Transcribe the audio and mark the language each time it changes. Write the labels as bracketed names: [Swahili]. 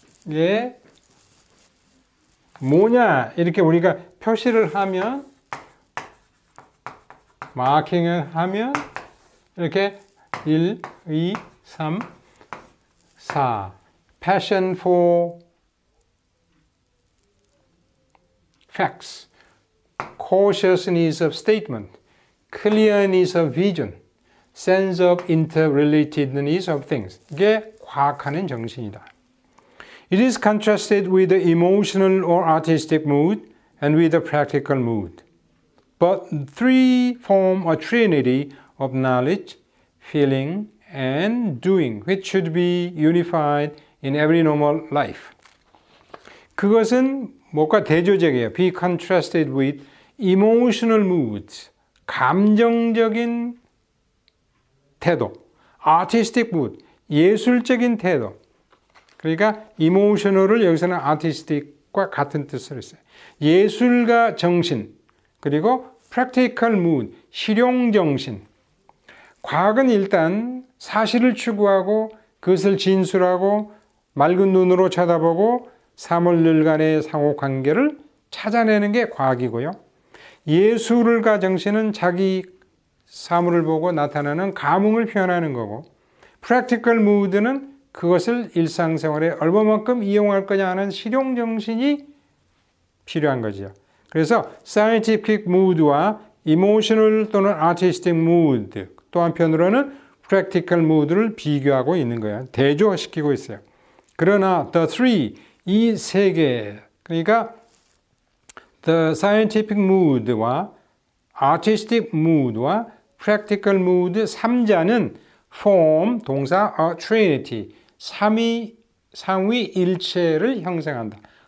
[Korean] 예, 뭐냐 이렇게 우리가 표시를 하면, 마킹을 하면 이렇게 [English] 1, 2, 3, 4 passion for facts, cautiousness of statement, clearness of vision, sense of interrelatedness of things. [Korean] 이게 과학하는 정신이다. [English] It is contrasted with the emotional or artistic mood and with the practical mood. But three form a trinity of knowledge, feeling, and doing, which should be unified in every normal life. [Korean] 그것은 뭐가 대조적이에요. [English] Be contrasted with emotional moods, [Korean] 감정적인 태도, [English] artistic mood, [Korean] 예술적인 태도. 그러니까 emotional을 여기서는 artistic과 같은 뜻을 했어요. 예술가 정신, 그리고 [English] practical mood, [Korean] 실용정신. 과학은 일단 사실을 추구하고 그것을 진술하고 맑은 눈으로 쳐다보고 사물들 간의 상호관계를 찾아내는 게 과학이고요. 예술가 정신은 자기 사물을 보고 나타나는 감흥을 표현하는 거고, [English] practical mood [Korean] 는 그것을 일상생활에 얼마만큼 이용할 거냐 하는 실용정신이 필요한 거죠. 그래서 [English] scientific mood [Korean] 와 emotional 또는 [English] artistic mood, [Korean] 또 한편으로는 [English] practical mood [Korean] 를 비교하고 있는 거예요. 대조시키고 있어요. 그러나 [English] the three, [Korean] 이 세 개, 그러니까 [English] the scientific mood [Korean] 와 [English] artistic mood [Korean] 와 [English] practical mood [Korean] 3자는 form, 동사 [English] a trinity, [Korean] 삼위일체를 형성한다.